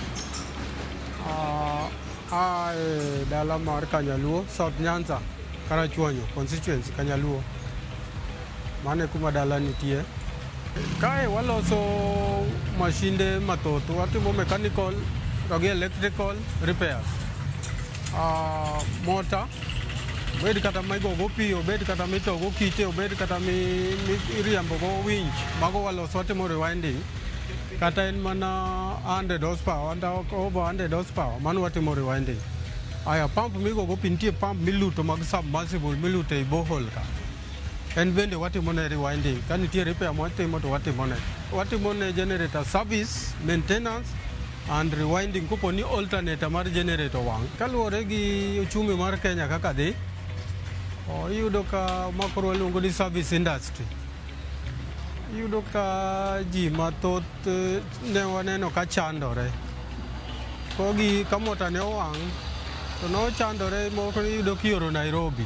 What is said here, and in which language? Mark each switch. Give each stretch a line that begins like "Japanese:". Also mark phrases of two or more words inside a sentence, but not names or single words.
Luo (Kenya and Tanzania): Dala mar Kanyaluo, South Nyanza, Karachuonyo, constituency Kanyaluo. Mane kuma dala nitie. Kae waloso mashinde mathoth, watimo mechanical to gi
English: electrical repairs.
Luo (Kenya and Tanzania): Motor, obed kata migogo pi, obed kata mitogo kite, obed kata miriembogo winch, mago waloso watimo rewinding. Kata en mana
English: 100 horsepower, over 100 horsepower,
Luo (Kenya and Tanzania): mano watimo rewinding. Aya pump migogo pi, nitie pump miluto mag submersible miluto ei borehole ka. En bende watimone rewinding. Ka nitie repair mwatimo to watimone. Watimone
English: generator service, maintenance and rewinding
Luo (Kenya and Tanzania): kopo ni alternator mar generator wang'. Kaluwore gi uchumi mar Kenya kaka dhi, iyudo ka makoro waluongo ni
English: service industry.
Luo (Kenya and Tanzania): Iyudo ka ji mathoth ne waneno ka chandore. Kogi ka mota ne owang', to nochandore moko iyudo kioro Nairobi.